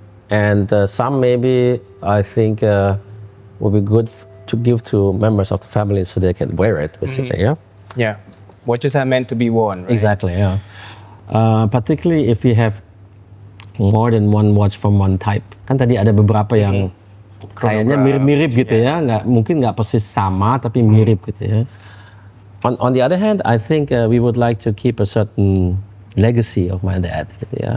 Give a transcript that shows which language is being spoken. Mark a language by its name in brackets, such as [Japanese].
[English] And some maybe I think would be good to give to members of the family so they can wear it, basically, Yeah. Watches are meant to be worn, right? Exactly, yeah. Particularly if we have more than one watch from one type. [Indonesian] Kan tadi ada beberapa yang kayaknya mirip-mirip gitu ya, mungkin nggak persis sama tapi mirip gitu ya. [English] On the other hand, I think we would like to keep a certain legacy of my dad [Indonesian] gitu ya.